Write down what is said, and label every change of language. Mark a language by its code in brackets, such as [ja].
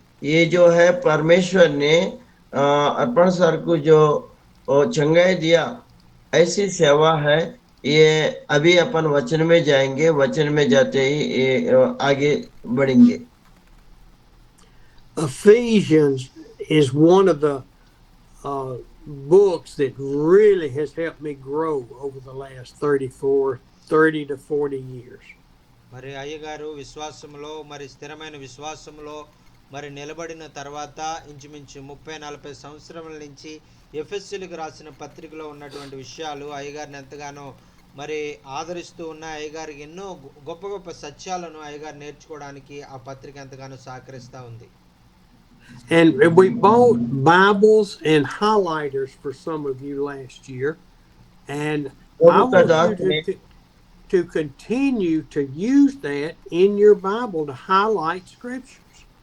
[hi] ये जो है परमेश्वर ने अर्पण सर को जो चंगाई दिया, ऐसी सेवा है। ये अभी अपन वचन में जाएंगे, वचन में जाते ही ये आगे बढ़ेंगे. [en] Ephesians is one of the books that really has helped me grow over the last 30 to 40 years. [te] మరి అయ్యగారు విశ్వాసంలో మరి స్థిరమైన విశ్వాసంలో మరి నిలబడిన తర్వాత ఇంచుమించు 30-40 సంవత్సరాల నుంచి ఎఫెసీయులకు రాసిన పత్రికలో ఉన్నటువంటి విషయాలు అయ్యగారిని ఎంతగానో మరి ఆదరిస్తూ ఉన్న అయ్యగారికి ఎన్నో గొప్ప గొప్ప సత్యాలను అయ్యగారు నేర్చుకోవడానికి ఆ పత్రిక ఎంతగానో సహకరిస్తూ ఉంది. [en] And we bought Bibles and highlighters for some of you last year, and I want you to continue to use that in your Bible to highlight scriptures.